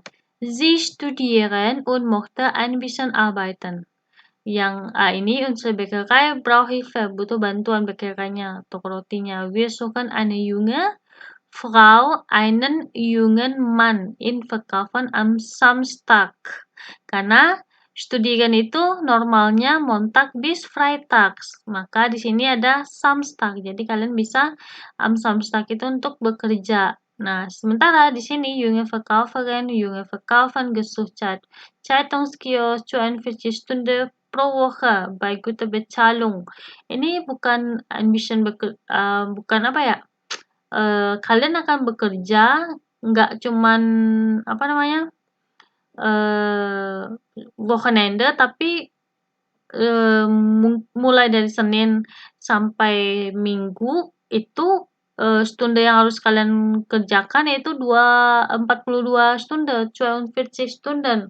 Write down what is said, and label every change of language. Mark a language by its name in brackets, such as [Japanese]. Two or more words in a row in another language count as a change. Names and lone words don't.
[German] Sie studieren und möchten ein bisschen arbeiten. [Indonesian] Yang A ini [German] unsere Bäckerei braucht Hilfe, [Indonesian] butuh bantuan bäckerainya, toko rotinya. [German] Wir suchen eine junge Frau, einen jungen Mann in Verkaufen am Samstag. [Indonesian] Karena studieren itu normalnya [German] Montag bis Freitags. [Indonesian] Maka di sini ada Samstag. Jadi kalian bisa [German] am Samstag [Indonesian] itu untuk bekerja. Nah, sementara di sini [German] junge Verkäuferin, junge Verkäufer gesucht Zeitungskiosk 42 Stunden pro Woche bei guter Bezahlung. [Indonesian] Ini bukan ambition bukan apa ya? Kalian akan bekerja nggak cuman apa namanya? Wochenende tapi mulai dari Senin sampai Minggu itu stunde yang harus kalian kerjakan yaitu 42 stunde, 42 Stunden.